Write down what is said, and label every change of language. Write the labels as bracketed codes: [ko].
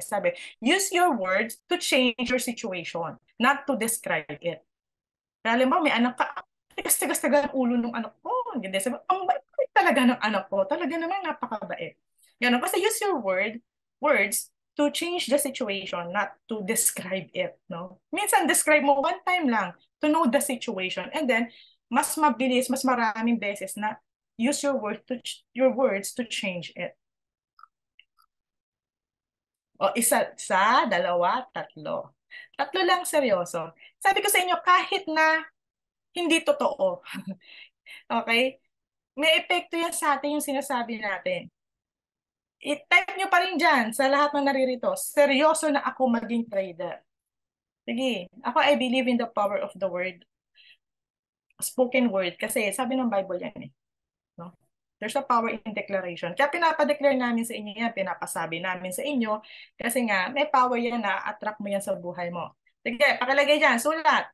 [en] Sabi, use your words to change your situation, not to describe it. [tl] Alam mo, may anak ka, tigas-tigas-taga ang ulo ng anak ko. Hindi, sabi, ang bait talaga ng anak ko. Talaga naman napakabait. Ganun. [en] Kasi use your words to change the situation, not to describe it. No? Minsan, describe mo one time lang to know the situation. And then, mas mabilis, mas maraming beses na use your words to change it. [tl] O isa, dalawa, tatlo. Tatlo lang seryoso. Sabi ko sa inyo, kahit na hindi totoo, okay? May epekto yan sa atin yung sinasabi natin. I-type nyo pa rin dyan sa lahat ng naririto. Seryoso na ako maging trader. [en] Sige, ako I believe in the power of the word, spoken word. [tl] Kasi sabi ng Bible yan eh. No? There's a power in declaration. Kaya pinapa-declare namin sa inyo yan, pinapasabi namin sa inyo. Kasi nga, may power yan na attract mo yan sa buhay mo. Sige, pakilagay dyan, sulat.